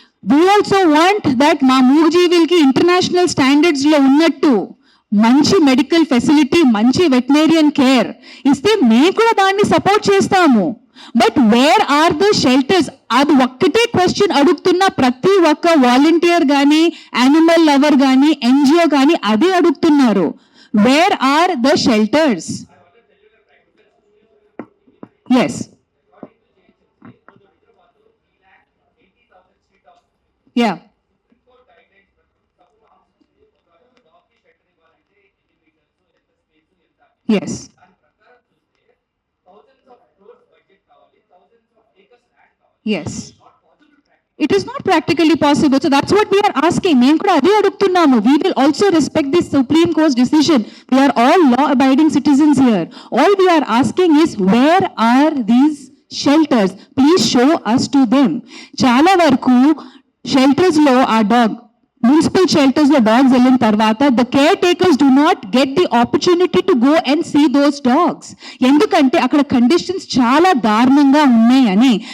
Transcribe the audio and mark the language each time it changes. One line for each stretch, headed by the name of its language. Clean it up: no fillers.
English: we also want that
Telugu: మా మూగజీవులకి international standards లో ఉన్నట్టు మంచి మెడికల్ ఫెసిలిటీ, మంచి వెటనరియన్ కేర్ ఇస్తే మేము కూడా దాన్ని సపోర్ట్ చేస్తాము.
English: But where are the shelters?
Telugu: అది ఒక్కటే క్వశ్చన్ అడుగుతున్న ప్రతి ఒక్క వాలంటీర్ కానీ, యానిమల్ లవర్ కానీ, ఎన్జిఓ కానీ అదే అడుగుతున్నారు.
English: Where are the shelters? Yes, yeah, yes, yes, it is not practically possible. So that's what we are asking.
Telugu: మేము కూడా అదే అడుగుతున్నాము.
English: We will also respect this Supreme Court's decision. We are all law abiding citizens here. All we are asking is where are these shelters? Please show us to them.
Telugu: చాలా వరకు shelters లో ఆ dog municipal shelters లో dogs వెళ్ళిన తర్వాత
English: The caretakers do not get the opportunity to go and see those dogs.
Telugu: ఎందుకంటే అక్కడ conditions చాలా దారుణంగా ఉన్నాయని.